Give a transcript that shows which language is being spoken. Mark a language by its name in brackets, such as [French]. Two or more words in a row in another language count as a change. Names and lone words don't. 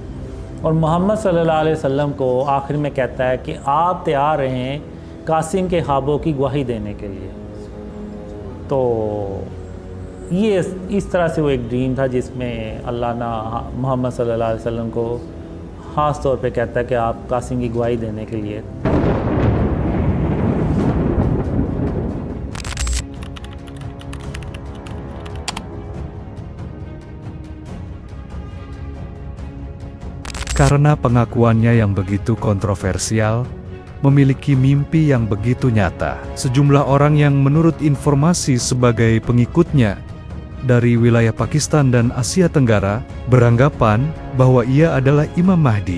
[Hindi] और मोहम्मद [Arabic] صلى الله عليه وسلم [Hindi] को आखिर में कहता है कि आप तैयार रहें कासिम के ख्वाबों की गवाही देने के लिए। तो ये इस तरह से वो एक ड्रीम था जिसमें अल्लाह ना मोहम्मद [Arabic] صلى الله عليه وسلم [Hindi] को ख़ास तौर पे कहता है कि आप कासिम की गवाही देने के लिए। [Indonesian] Karena pengakuannya yang begitu kontroversial, memiliki mimpi yang begitu nyata, sejumlah orang yang menurut informasi sebagai pengikutnya dari wilayah Pakistan dan Asia Tenggara beranggapan bahwa ia adalah Imam Mahdi.